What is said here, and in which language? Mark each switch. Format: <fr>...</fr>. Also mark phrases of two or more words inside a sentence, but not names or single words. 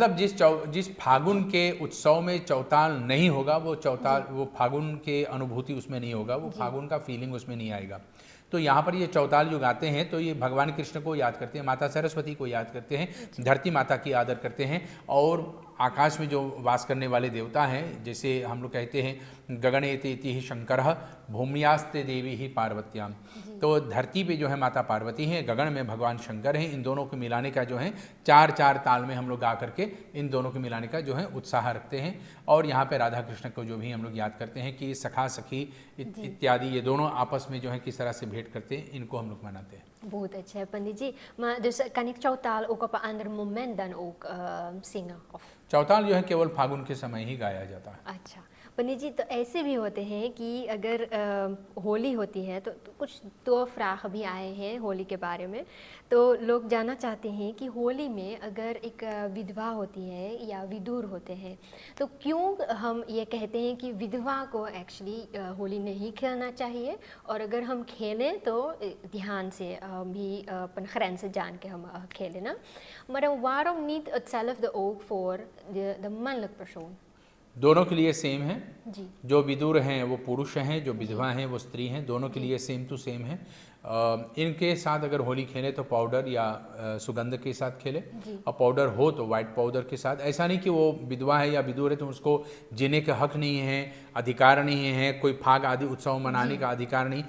<hi>मतलब जिस फागुन के उत्सव में चौताल नहीं होगा, वो चौताल, वो फागुन के अनुभूति उसमें नहीं होगा, वो फागुन का फीलिंग उसमें नहीं आएगा। तो यहाँ पर ये चौताल जो गाते हैं तो ये भगवान कृष्ण को याद करते हैं, माता सरस्वती को याद करते हैं, धरती माता की आदर करते हैं, और आकाश में जो वास करने वाले देवता हैं, जैसे हम लोग कहते हैं</hi> <sa>गगनेति इति ही शंकरः भूम्यास्ते देवी ही पार्वत्याम।</sa> <hi>तो धरती पे जो है माता पार्वती हैं, गगन में भगवान शंकर हैं। इन दोनों को मिलाने का जो है चार चार ताल में हम लोग गा करके इन दोनों को मिलाने का जो है उत्साह रखते हैं। और यहाँ पे राधा कृष्ण को जो भी हम लोग याद करते हैं कि सखा सखी इत्यादि, ये दोनों आपस में जो है किस तरह से भेंट करते हैं, इनको हम लोग मनाते हैं। बहुत अच्छा पंडित जी.</hi> <nl>Maar dus kan ik chouwtaal ook op een ander moment dan ook zingen? Of?</nl> <hi>चौताल जो है केवल फागुन के समय ही गाया जाता है। अच्छा पंडित जी, तो ऐसे भी होते हैं कि अगर होली होती है तो कुछ दो फ्राह भी आए हैं होली के बारे में। तो लोग जानना चाहते हैं कि होली में अगर एक विधवा होती है या विदुर होते हैं, तो क्यों हम ये कहते हैं कि विधवा को एक्चुअली होली नहीं खेलना चाहिए, और अगर हम खेलें तो ध्यान से भी अपन grenzen जान के हम खेलें ना.</hi> <nl>Maar waarom niet hetzelfde ook voor de mannelijke persoon?</nl> <hi>दोनों के लिए सेम है। जी जो विदुर हैं वो पुरुष हैं, जो विधवा हैं वो स्त्री हैं, दोनों के लिए</hi> <en>same to same</en> <hi>है। इनके साथ अगर होली खेलें तो पाउडर या सुगंध के साथ खेलें, जी और पाउडर हो तो</hi> <en>white powder</en> <hi>के साथ। ऐसा नहीं कि वो विधवा है या विदुर है तो उसको जीने का हक नहीं है, अधिकार नहीं है, कोई फाग आदि उत्सव मनाने का अधिकार नहीं।</hi>